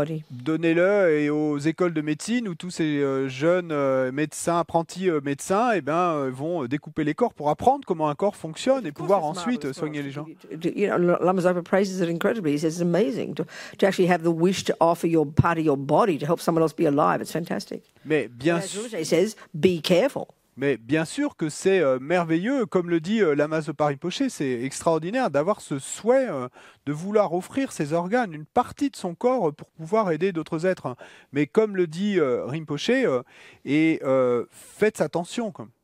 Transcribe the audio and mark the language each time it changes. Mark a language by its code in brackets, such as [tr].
[fr] Donnez-le et aux écoles de médecine où tous ces jeunes médecins, apprentis médecins, vont découper les corps pour apprendre comment un corps fonctionne et pouvoir ensuite soigner les gens. [en] Lamas Opa praises it incredibly. He says it's amazing to actually have the wish to offer your part of your body to help someone else be alive. It's fantastic. [fr] Mais bien sûr, [en] he says, be careful. [fr] Mais bien sûr que c'est merveilleux, comme le dit Lama Zopa Rinpoché, c'est extraordinaire d'avoir ce souhait de vouloir offrir ses organes, une partie de son corps pour pouvoir aider d'autres êtres. Mais comme le dit Rinpoché, faites attention.